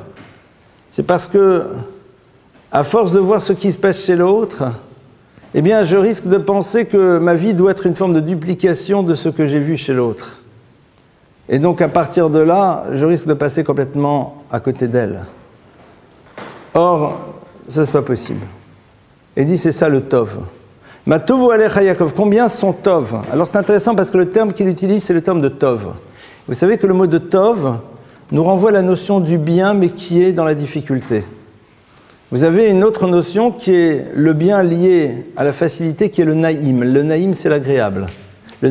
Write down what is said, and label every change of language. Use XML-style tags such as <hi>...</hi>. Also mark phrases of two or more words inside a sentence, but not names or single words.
<fr>C'est parce que, à force de voir ce qui se passe chez l'autre, eh bien, je risque de penser que ma vie doit être une forme de duplication de ce que j'ai vu chez l'autre. Et donc, à partir de là, je risque de passer complètement à côté d'elle. Or, ça, c'est pas possible. Et dit, c'est ça le tov.</fr> <he>מה טובו אהליך יעקב.</he> <fr>Combien sont tov? Alors, c'est intéressant parce que le terme qu'il utilise, c'est le terme de tov. Vous savez que le mot de tov nous renvoie à la notion du bien, mais qui est dans la difficulté. Vous avez une autre notion qui est le bien lié à la facilité, qui est le naïm. Le naïm, c'est l'agréable.</fr>